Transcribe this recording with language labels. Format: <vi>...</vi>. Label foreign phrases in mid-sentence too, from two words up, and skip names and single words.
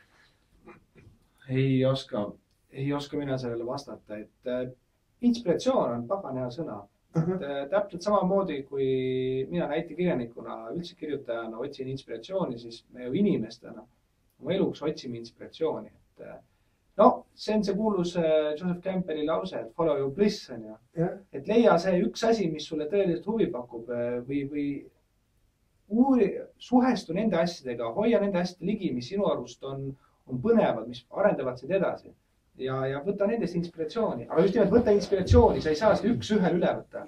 <et>Ei oska mina sellele vastata, et inspiratsioon on pagan hea sõna. Täpselt samamoodi, kui mina näitekirjanikuna, üldse kirjutajana otsin inspiratsiooni, siis me ju inimestena oma eluks otsime inspiratsiooni. See on see kuulus Joseph Campbelli lause, et</et> <en>follow your bliss</en> <et>on ju. Et leia see üks asi, mis sulle tõeliselt huvi pakub või suhestu nende asjadega, hoia nende asjade ligi, mis sinu arust on põnevad, mis arendavad sind edasi. ja võta nendest inspiratsiooni, aga just nimelt võta inspiratsiooni, sa ei saa seda üks-ühel üle võtta.</et>